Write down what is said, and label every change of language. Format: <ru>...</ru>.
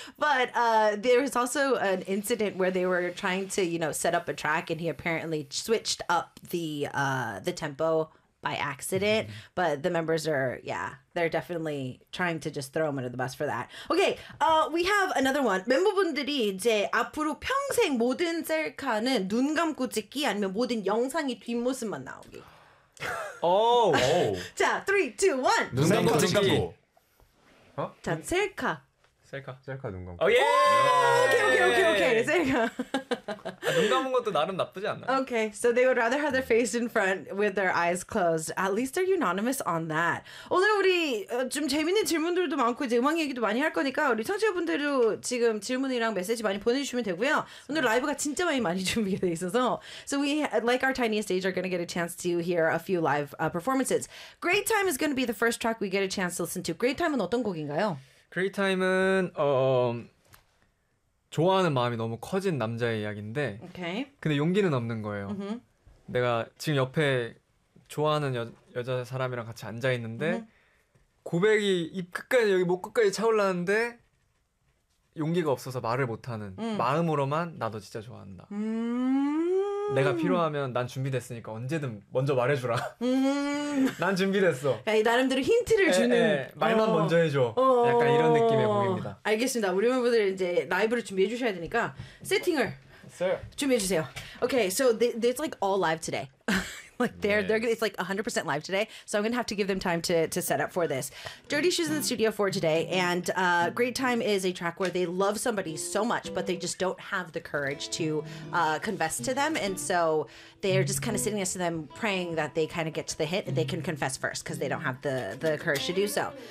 <en>But there was also an incident where they were trying to, you know, set up a track, and he apparently switched up the tempo by accident. Mm-hmm. But the members are, yeah, they're definitely trying to just throw him under the bus for that. Okay, we have another one.</en> <ko>멤버분들이 이제 앞으로 평생 모든 셀카는 눈 감고 찍기 아니면 모든 영상이 뒷모습만 나오기.</ko> <en>Oh, wow.</en> <ko>자, 3, 2, 1. 눈 감고 찍기. 어? 자, 셀카. 셀카 눈 감고. 오, oh, 예!</ko> <en>Yeah! Oh, okay, okay, okay, okay. 셀카.</en> <ko>아, 눈 감은 것도 나름 나쁘지 않나?</ko> <en>Okay, so they would rather have their face in front with their eyes closed. At least they're unanimous on that.</en> <ko>오늘 우리 좀 재밌는 질문들도 많고 이제 음악 얘기도 많이 할 거니까 우리 청취자분들도 지금 질문이랑 메시지 많이 보내주시면 되고요. 오늘 라이브가 진짜 많이 준비가 돼 있어서</ko> <en>So we, like our tiny stage, are going to get a chance to hear a few live performances. Great Time is going to be the first track we get a chance to listen to.</en> <ko>Great Time은 어떤 곡인가요? Great Time은 좋아하는 마음이 너무 커진 남자의 이야기인데</ko> <en>okay.</en> <ko>근데 용기는 없는 거예요. Mm-hmm. 내가 지금 옆에 좋아하는 여자 사람이랑 같이 앉아있는데 mm-hmm. 고백이 입끝까지 여기 목끝까지 차올랐는데 용기가 없어서 말을 못하는 마음으로만 나도 진짜 좋아한다. Mm-hmm. 내가 필요하면 난 준비됐으니까 언제든 먼저 말해주라. Mm-hmm. 난 준비됐어. 야, 나름대로 힌트를 주는. 말만 먼저 해줘. 약간 이런 느낌의 곡입니다. 알겠습니다. 우리 멤버들 이제 라이브를 준비해 주셔야 되니까 세팅을 준비해 주세요.</ko> <en>Okay, so it's like all live today. Like they're it's like 100% live today, so I'm gonna have to give them time to set up for this. Dirty Shoes in the studio for today, and Great Time is a track where they love somebody so much, but they just don't have the courage to confess to them, and so they're just kind of sitting next to them, praying that they kind of get to the hit and they can confess first because they don't have the courage to do so.</en>